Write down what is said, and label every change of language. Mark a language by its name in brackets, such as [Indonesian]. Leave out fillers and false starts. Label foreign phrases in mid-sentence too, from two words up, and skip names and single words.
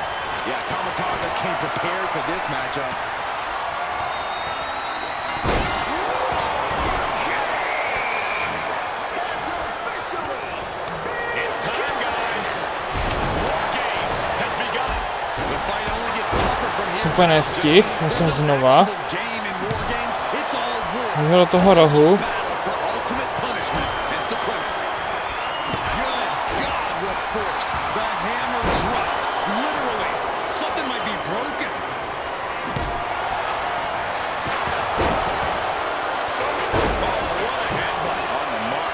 [English] Yeah, Tama Tonga came prepared for this matchup. It's time, guys. War Games has begun. The fight only gets tougher from here. [Czech] Super nestih, musím znova. [English] Game in War Games, it's all war. [Czech] Jdu do toho rohu. [English] Battle for ultimate punishment and supremacy. Good God, what force. The hammer dropped. Literally. Something might be broken. Oh, what a headbutt on the mark.